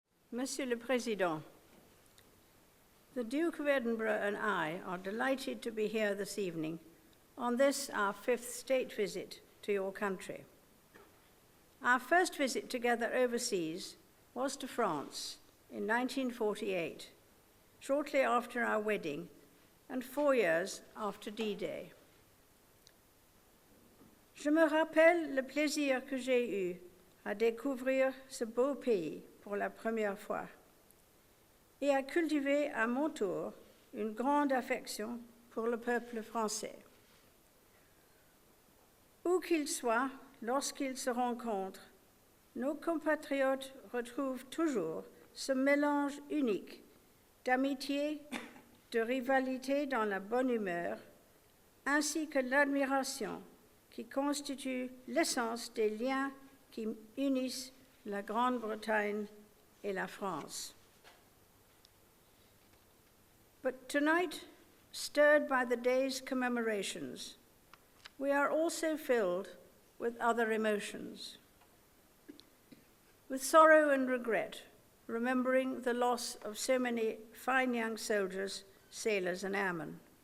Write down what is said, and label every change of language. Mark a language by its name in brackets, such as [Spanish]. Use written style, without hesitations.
[French] Monsieur le Président, [English] the Duke of Edinburgh and I are delighted to be here this evening on this, our 5th state visit to your country. Our first visit together overseas was to France in 1948, shortly after our wedding and 4 years after D-Day. [French] Je me rappelle le plaisir que j'ai eu à découvrir ce beau pays pour la première fois et à cultiver à mon tour une grande affection pour le peuple français. Où qu'ils soient, lorsqu'ils se rencontrent, nos compatriotes retrouvent toujours ce mélange unique d'amitié, de rivalité dans la bonne humeur, ainsi que l'admiration qui constitue l'essence des liens qui unissent la Grande-Bretagne et la France. [English] But tonight, stirred by the day's commemorations, we are also filled with other emotions. With sorrow and regret, remembering the loss of so many fine young soldiers, sailors, and airmen.